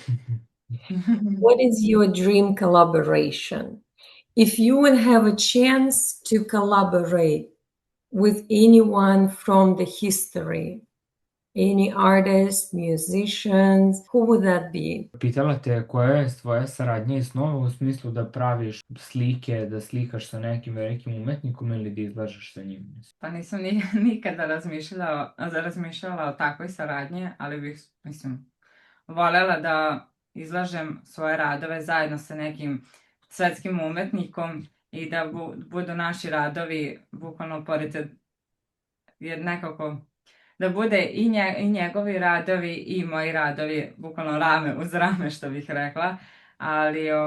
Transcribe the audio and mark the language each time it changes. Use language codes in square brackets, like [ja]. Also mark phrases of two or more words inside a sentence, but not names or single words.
[en] What is your dream collaboration? If you would have a chance to collaborate with anyone from the history, any artist, musicians, who would that be? [sr] Pitala te koja je tvoja saradnja i snova u smislu da praviš slike, da slikaš sa nekim velikim umetnikom ili da izlažeš sa njim? Pa nisam nikada razmišljala o takvoj saradnji, ali bih, voljela da izlažem svoje radove zajedno sa nekim svetskim umetnikom i da budu naši radovi bukvalno pored, jer nekako da bude i njegovi radovi i moji radovi bukvalno rame uz rame, što bih rekla, ali